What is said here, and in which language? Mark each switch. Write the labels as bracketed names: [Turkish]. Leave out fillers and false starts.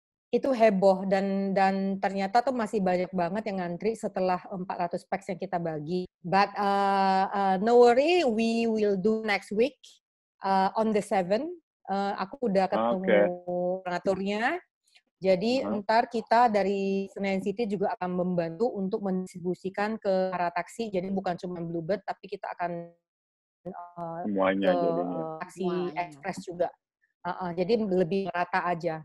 [Indonesian] Itu heboh dan ternyata tuh masih banyak banget yang ngantri setelah 400 packs yang kita bagi. [English] But no worry, we will do next week on the 7. [Indonesian] Aku udah ketemu pengaturnya. Jadi ntar kita dari Senayan City juga akan membantu untuk mendistribusikan ke para taksi. Jadi bukan cuma Bluebird, tapi kita akan semuanya ke taksi express juga. Jadi lebih rata aja.